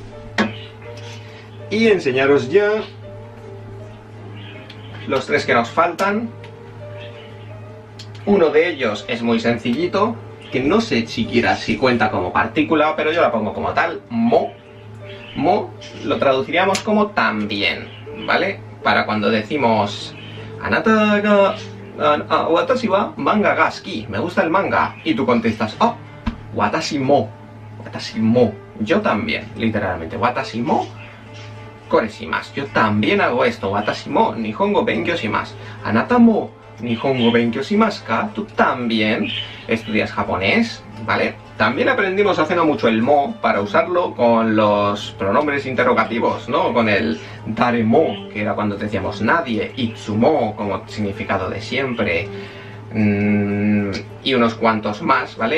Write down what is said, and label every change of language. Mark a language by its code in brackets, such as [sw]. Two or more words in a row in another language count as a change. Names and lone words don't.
[es] Y enseñaros ya los tres que nos faltan. Uno de ellos es muy sencillito, que no sé siquiera si cuenta como partícula, pero yo la pongo como tal, mo. Mo lo traduciríamos como también, ¿vale? Para cuando decimos [ja] あなたが私は漫画が好き, [es] me gusta el manga, y tú contestas, oh, [ja] 私も, [es] yo también, literalmente, [ja] 私もこれします, [es] yo también hago esto, [ja] 私も日本語勉強します、あなたも日本語勉強しますか, [es] tú también estudias japonés, ¿vale? También aprendimos hace no mucho el mo para usarlo con los pronombres interrogativos, ¿no? Con el daremo, que era cuando decíamos nadie, itsumo como significado de siempre, y unos cuantos más, ¿vale?